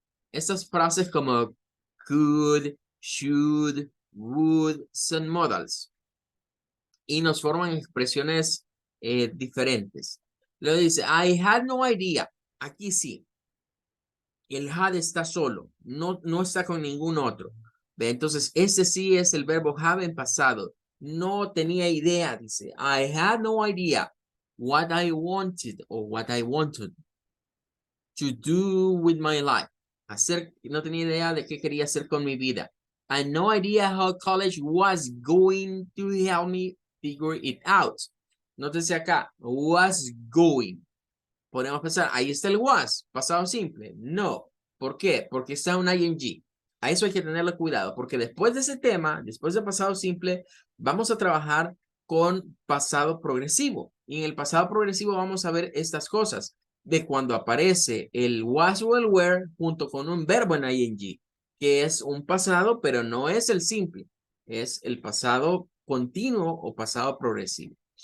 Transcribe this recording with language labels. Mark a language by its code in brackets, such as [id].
[es] Estas frases como could, should, would son modals y nos forman expresiones diferentes. Luego dice, [en] I had no idea. [es] Aquí sí. El had está solo, no está con ningún otro. ¿Ve? Entonces, ese sí es el verbo have en pasado. No tenía idea, dice. [en] I had no idea what I wanted or what I wanted to do with my life. [es] No tenía idea de qué quería hacer con mi vida. [en] I had no idea how college was going to help me figure it out. [es] Nótese acá, was going. Podemos pensar, ahí está el was, pasado simple. No. ¿Por qué? Porque está un ing. A eso hay que tenerle cuidado, porque después de ese tema, después de pasado simple, vamos a trabajar con pasado progresivo. Y en el pasado progresivo vamos a ver estas cosas, de cuando aparece el was o el were junto con un verbo en ing, que es un pasado, pero no es el simple, es el pasado continuo o pasado progresivo.